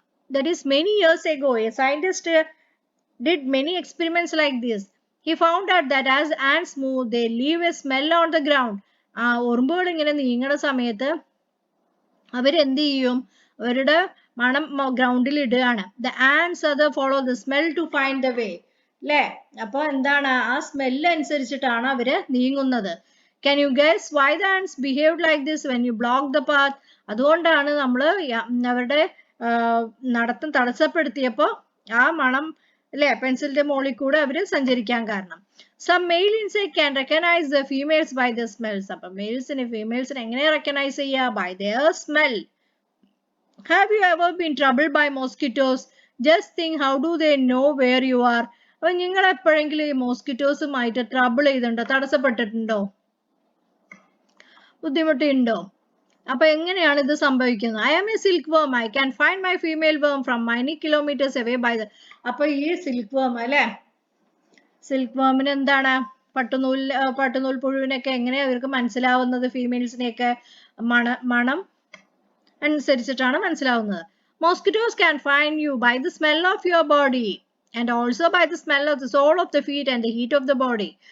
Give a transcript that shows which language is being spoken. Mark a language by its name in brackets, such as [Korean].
[English] That is many years ago, a scientist did many experiments like this. He found out that as ants move, they leave a smell on the ground. [Malayalam] ആ ഉറുമ്പുകൾ ഇങ്ങനെ നീങ്ങുന്ന സമയത്ത് അവരെന്ത് ചെയ്യും? അവരുടെ മണം ഗ്രൗണ്ടിൽ ഇടുകയാണ്. [English] The ants follow the smell to find the way. [Malayalam] അല്ലേ? അപ്പൊ എന്താണ്? ആ സ്മെല്ല് അനുസരിച്ചിട്ടാണ് അവര് നീങ്ങുന്നത്. [English] Can you guess why the ants behaved like this when you blocked the path? [Malayalam] അതുകൊണ്ടാണ് നമ്മൾ അവരുടെ നടത്തം തടസ്സപ്പെടുത്തിയപ്പോൾ ആ മണം അല്ലെ പെൻസിലിന്റെ മുകളിൽ കൂടെ അവര് സഞ്ചരിക്കാൻ കാരണം. [English] Some male insect can recognize the females by their smells. [Malayalam] അപ്പൊ മെയിൽസിനെ ഫീമെയിൽസിനെ എങ്ങനെ റെക്കഗ്നൈസ് ചെയ്യുക? [English] By their smell. Have you ever been troubled by mosquitoes? Just think, how do they know where you are? [Malayalam] അപ്പൊ നിങ്ങൾ എപ്പോഴെങ്കിലും ഈ മോസ്കിറ്റോസുമായിട്ട് ട്രബിൾ ചെയ്തിട്ടുണ്ടോ? തടസ്സപ്പെട്ടിട്ടുണ്ടോ? ബുദ്ധിമുട്ടുണ്ടോ? അപ്പൊ എങ്ങനെയാണ് ഇത് സംഭവിക്കുന്നത്? [English] I am a silkworm. I can find my female worm from many kilometers away by the. [Malayalam] അപ്പൊ ഈ സിൽക്ക് വർം അല്ലെ, സിൽക്ക് വർമിന് എന്താണ്? പട്ടുനൂൽ പുഴുവിനൊക്കെ എങ്ങനെയാ ഇവർക്ക് മനസ്സിലാവുന്നത്? ഫീമെയിൽസിനെയൊക്കെ മണം അനുസരിച്ചിട്ടാണ് മനസ്സിലാവുന്നത്. [English] Mosquitoes can find you by the smell of your body and also by the smell of the sole of the feet and the heat of the body.